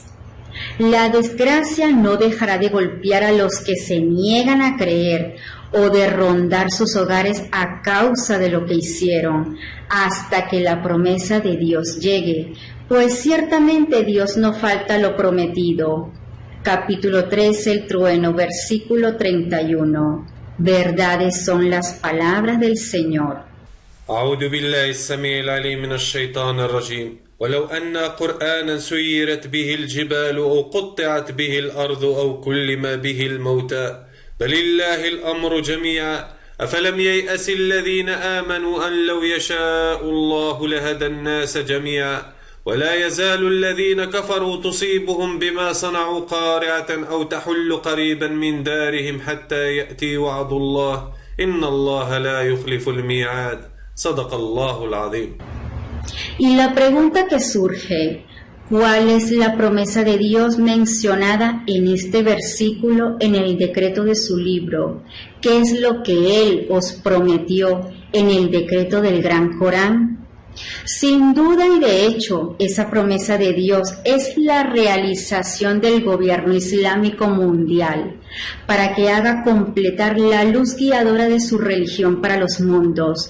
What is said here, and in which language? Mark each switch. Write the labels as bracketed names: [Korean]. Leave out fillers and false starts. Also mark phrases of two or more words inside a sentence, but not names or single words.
[Spanish] La desgracia no dejará de golpear a los que se niegan a creer o de rondar sus hogares a causa de lo que hicieron, hasta que la promesa de Dios llegue, pues ciertamente Dios no falta lo prometido. Capítulo 13, el trueno, versículo 31. Verdades son las palabras del Señor. [Arabic] أعوذ بالله السميع العليم من الشيطان الرجيم ولو أن قرآنا سيرت به الجبال أو قطعت به الأرض أو كلم به الموتى بل الله الأمر جميعا أفلم ييأس الذين آمنوا أن لو يشاء الله لهدى الناس جميعا ولا يزال الذين كفروا تصيبهم بما صنعوا قارعة أو تحل قريبا من دارهم حتى يأتي وعد الله إن الله لا يخلف الميعاد صدق الله العظيم. [Spanish] Y la pregunta que surge, ¿cuál es la promesa de Dios mencionada en este versículo en el decreto de su libro? ¿Qué es lo que Él os prometió en el decreto del Gran Corán? Sin duda y de hecho, esa promesa de Dios es la realización del gobierno islámico mundial para que haga completar la luz guiadora de su religión para los mundos.